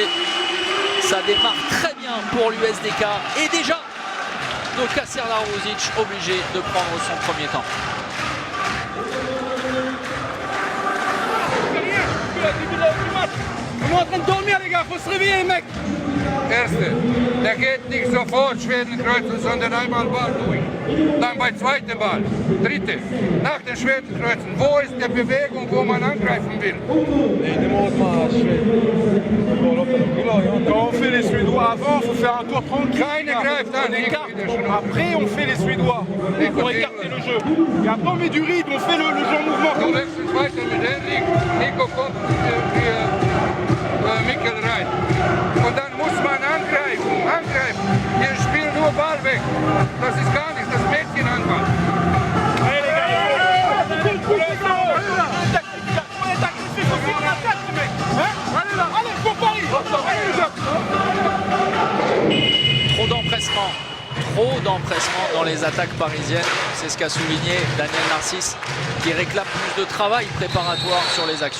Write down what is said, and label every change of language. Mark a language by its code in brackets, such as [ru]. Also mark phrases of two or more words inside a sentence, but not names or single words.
[fr] Ça démarre très bien pour l'USDK, et déjà Noka Serdarovic obligé de prendre son premier temps. On est en train de dormir, les gars, faut se réveiller, les mecs. [de] Erste, der geht nicht sofort Schwedenkreuzen, sondern einmal Ball durch. Dann bei zweiten Ball. Dritte, nach dem Schwedenkreuzen, wo ist die Bewegung, wo man angreifen will? [fr] Quand on fait les Suédois avant, faut faire un tour tranquille. [de] Keine greift an, [fr] On écarte. Après, on fait les Suédois pour écarter le jeu. Et après, on met du rythme, on fait le jeu en mouvement. [de] Du wechselst weiter mit Henrik, Nico kommt für Mikkel rein. Und dann muss man angreifen. Wir spielen nur Ball weg. Das ist gar nicht das Mädchenhandball. [fr] Allez, les gars, on est agressif, faut faire une attaque, les mecs. Allez là, allez, pour Paris. Allez, les gars. Trop d'empressement dans les attaques parisiennes. C'est ce qu'a souligné Daniel Narcisse, qui réclame plus de travail préparatoire sur les actions.